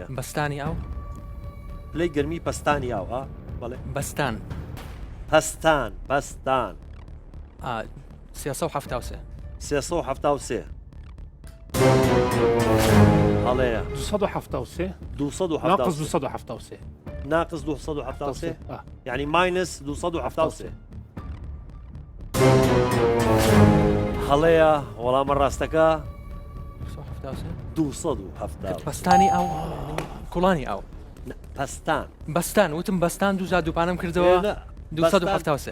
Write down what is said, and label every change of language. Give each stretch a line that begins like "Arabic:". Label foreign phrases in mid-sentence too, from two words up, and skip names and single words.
Central Kurdish: بەستانی ئاو؟ پلەی گەرمی پەستانی ئاو بەڵێ بەستان. پەستان پەستان 373. 373. هەڵەیە 273 273 273 ناقص 273 يعني ماينس 273. هەڵەیە وەڵامە ڕاستەکە 270. پەستانی ئاو کوڵانی ئاو پەستان بەستان وتم بەستان دوزار دووپانم کردەوە 273.